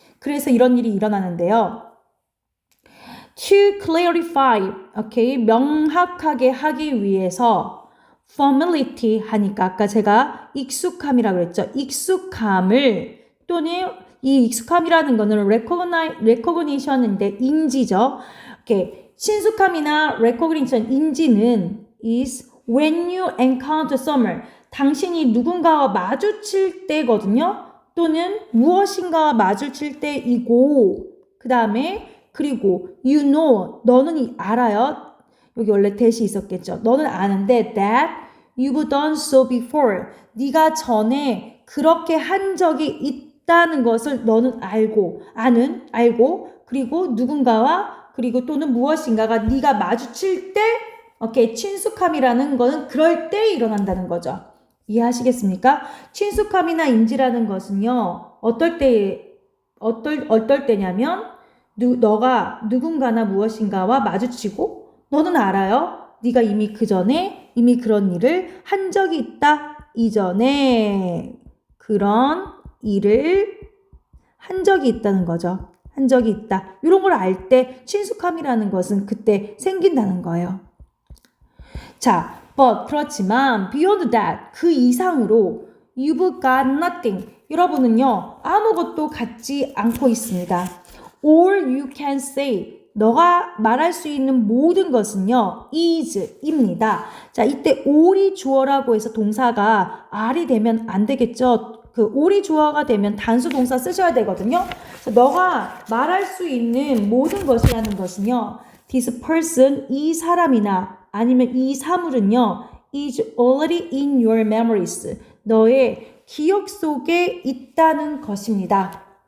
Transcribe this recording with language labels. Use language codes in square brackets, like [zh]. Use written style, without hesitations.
[ko] 그래서 이런 일이 일어나는데요. [en] To clarify, [ko] okay, 명확하게 하기 위해서 familiarity 하니까 아까 제가 익숙함이라고 그랬죠. 익숙함을 또는 이 익숙함이라는 거는 recognition인데 인지죠. [en] okay, 친숙함이나 recognition 인지는 is when you encounter someone. [ko] 당신이 누군가와 마주칠 때거든요. 또는 무엇인가와 마주칠 때이고 그 다음에 그리고 [en] you know, [ko] 너는 알아요. 여기 원래 that이 있었겠죠. 너는 아는데 [en] that you've done so before. [ko] 네가 전에 그렇게 한 적이 있다는 것을 너는 알고 그리고 누군가와 그리고 또는 무엇인가가 네가 마주칠 때 오케이, 친숙함이라는 거는 그럴 때 일어난다는 거죠. 이해하시겠습니까? 친숙함이나 인지라는 것은요. 어떨 때냐면 너가 누군가나 무엇인가와 마주치고 너는 알아요. 네가 이미 그 전에 이미 그런 일을 한 적이 있다. 이전에 그런 일을 한 적이 있다는 거죠. 한 적이 있다. 이런 걸 알 때 친숙함이라는 것은 그때 생긴다는 거예요. [en] 자, but [ko] 그렇지만 [en] beyond that [ko] 그 이상으로 [en] you've got nothing. [ko] 여러분은요 아무것도 갖지 않고 있습니다. [en] All you can say [ko] 너가 말할 수 있는 모든 것은요 is입니다. 자, 이때 all이 주어라고 해서 동사가 are이 되면 안 되겠죠. 그 all이 주어가 되면 단수 동사 쓰셔야 되거든요. 그래서 너가 말할 수 있는 모든 것이라는 것은요 [en] this person [ko] 이 사람이나 아니면 이 사물은요 [en] is already in your memories [ko] 너의 기억 속에 있다는 것입니다.